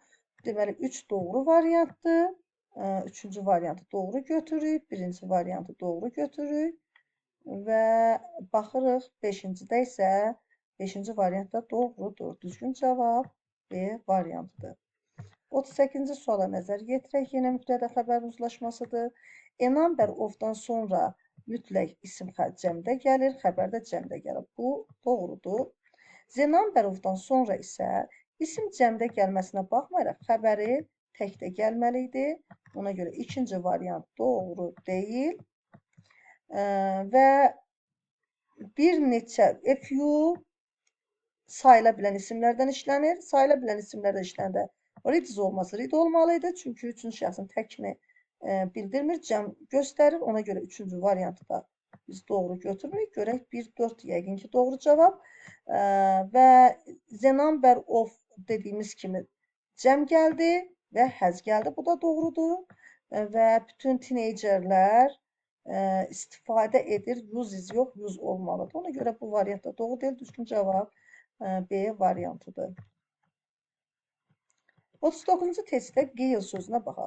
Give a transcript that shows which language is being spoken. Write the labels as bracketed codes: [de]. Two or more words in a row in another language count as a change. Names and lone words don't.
[az] Deməli, 3 doğru variantdır. Üçüncü variantı doğru götürürük. Birinci variantı doğru götürürük. Və baxırıq, beşincidə isə 5-ci variantda doğrudur. Düzgün cavab B variantıdır. 38-ci suala nəzər yetirək. Yenə mübtəda xəbərin uzlaşmasıdır. [en] A number of-dan [az] sonra mütləq isim cəmdə gəlir, xəbər də cəmdə gəlir. Bu doğrudur. [en] The number of-dan [az] sonra isə isim cəmdə gəlməsinə baxmayaraq xəbəri təkdə gəlməli idi. Ona görə ikinci variant doğru deyil. Və bir neçə few sayıla bilən isimlərdən işlənir. Sayıla bilən isimlərdən işləndə read olması read olmalıydı. Çünki üçüncü şəxsin təkini bildirmir, cəm göstərir. Ona görə üçüncü variantı da Biz doğru götürmürük. Görək 1, 4 yəqin ki, doğru cavab. Və [en] the number of [az] dediyimiz kimi cəm gəldi və has gəldi. Bu da doğrudur. Və bütün teenagerlər istifadə edir. Uses yox, use olmalıdır. Ona görə bu variant da doğru deyil. Düzgün cavab B variantıdır. 39-cu testdə qeyl sözünə baxaq.